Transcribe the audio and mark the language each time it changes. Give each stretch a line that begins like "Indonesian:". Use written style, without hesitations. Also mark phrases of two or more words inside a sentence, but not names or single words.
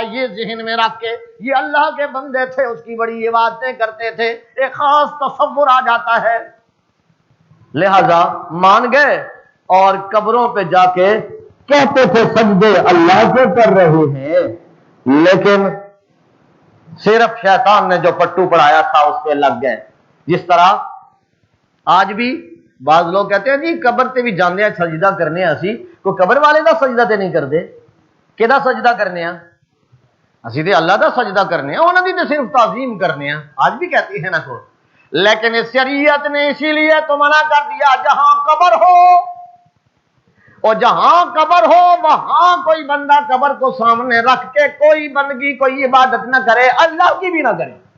Urdu: یہ ذہن میں رکھ کے یہ اللہ کے بندے تھے، اس کی بڑی عبادتیں کرتے تھے، ایک خاص تصور آ جاتا ہے، لہذا مان گئے اور قبروں پہ جا کے کہتے تھے سجدے اللہ کے کر رہے ہیں، لیکن صرف شیطان نے جو پٹو پڑھایا تھا اس پہ لگ گئے۔ جس طرح آج بھی بعض لوگ کہتے ہیں
Punjabi: جی قبر تے بھی جاندے ہیں سجدہ کرنے ہیں، اسی کوئی قبر والے دا سجدہ تے نہیں کردے، کیدا سجدہ کرنے ہیں اسی تے اللہ دا سجدہ کرنے ہیں، انہاں دی تے صرف تعظیم کرنے ہیں،
Urdu: آج بھی کہتی ہے نا کو، لیکن اس شریعت نے اسی لیے تو منع کر دیا جہاں قبر ہو، اور جہاں قبر ہو وہاں کوئی بندہ قبر کو سامنے رکھ کے کوئی بندگی کوئی عبادت نہ کرے، اللہ کی بھی نہ کرے۔